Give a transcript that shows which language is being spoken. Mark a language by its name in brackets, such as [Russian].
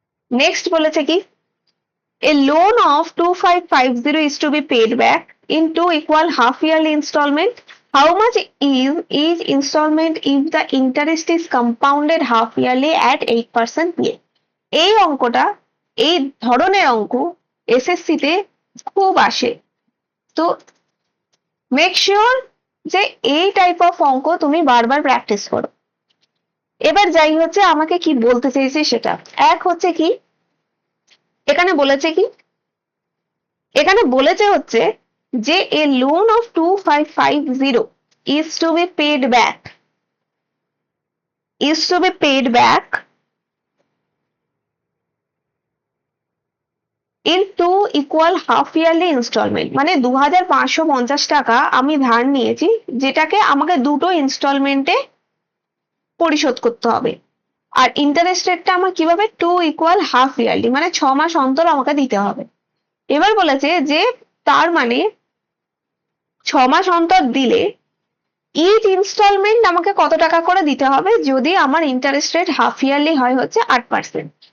[Bangla] Next বলেছে কি, [English] a loan of 2550 is to be paid back in 2 equal half yearly installment. How much is each installment if the interest is compounded half yearly at 8% PA? [Bangla] এই অঙ্কটা, এই ধরনের অঙ্ক SSC তে খুব আসে, তো মেক শিওর যে এই টাইপ অফ অঙ্ক তুমি বারবার প্র্যাকটিস করো। এবার যাই হচ্ছে আমাকে কি বলতে চেয়েছে সেটা, এক হচ্ছে কি এখানে বলেছে কি, এখানে বলেছে হচ্ছে যে [English] A loan of 2550 is to be paid back is to be paid back in two equal half yearly installment। [Bangla] মানে 2550 টাকা আমি ধার নিয়েছি, যেটাকে আমাকে দুটো ইনস্টলমেন্টে পরিশোধ করতে হবে। আর ইন্টারেস্ট রেটটা আমার কিভাবে, টু ইকুয়াল হাফ ইয়ারলি, মানে 6 মাস অন্তর আমাকে দিতে হবে। এবার বলেছে যে তার মানে 6 মাস অন্তর দিলে ইচ ইনস্টলমেন্ট আমাকে কত টাকা করে দিতে হবে, যদি আমার ইন্টারেস্ট রেট হাফ ইয়ারলি হয় হচ্ছে 8%।